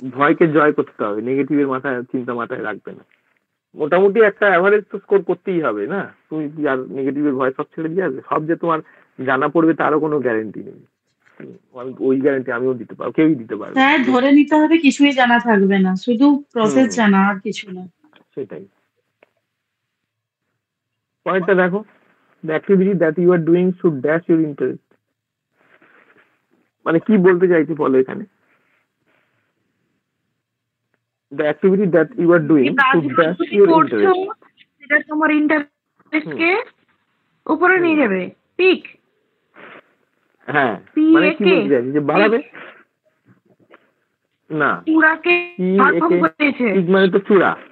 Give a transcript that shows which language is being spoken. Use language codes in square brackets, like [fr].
[bn] ভয়কে জয় করতে হবে, নেগেটিভের মাথায় চিন্তা মাথায় রাখবে না। মোটামুটি একটা অ্যাভারেজ তো স্কোর করতেই হবে না, তুমি কি আর নেগেটিভের ভয় সব ছেড়ে দিয়ে আসবে? সব যে তোমার জানা পড়বে তারও কোনো গ্যারেন্টি নেই। ওই গ্যারেন্টি আমিও দিতে পারবো, কেউই দিতে পারবে না। স্যার ধরে নিতে হবে কিছুই জানা থাকবে না, শুধু প্রসেস জানা আর কিছু না। সেটাই। পয়েন্টটা দেখো, [en] the activity that you are doing should dash your interest। [bn] মানে কি বলতে চাইছে বলো এখানে? [en] the activity that you are doing should dash your interest। [bn] সেটা তোমার ইন্টারেস্ট কে উপরে নিয়ে যাবে, পিক। হ্যাঁ, মানে কি বলতে চাইছে যে বাড়াবে না, চূড়াকে ভাবভঙ্গ করেছে। পিক মানে তো চূড়া।